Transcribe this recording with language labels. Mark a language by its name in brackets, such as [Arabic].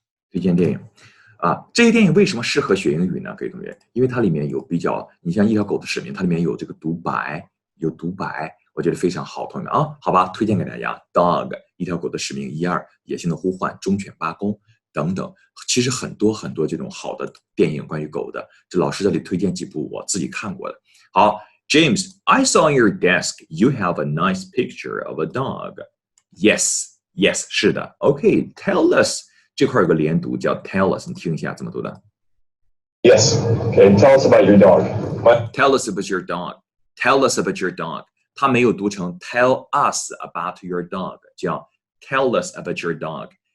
[Chinese] 推荐电影啊，这些电影为什么适合学英语呢？各位同学，因为它里面有比较，你像《一条狗的使命》，它里面有这个独白，我觉得非常好，同学们啊，好吧，推荐给大家。 Dog， 一条狗的使命1、2，野性的呼唤，忠犬八公等等，其实很多很多这种好的电影关于狗的，这老师这里推荐几部我自己看过的。 [English] 好 ，James, I saw on your desk you have a nice picture of a dog. Yes, yes， [Chinese] 是的。 OK, tell us， 这块有个连读叫 tell us， 你听一下怎么读的 [English] Yes. Okay, tell us about your dog. ？Tell us about your dog. Tell us about your dog. [Chinese] 它没有读成 [English] tell us about your dog， [Chinese] 叫 tell us about your dog.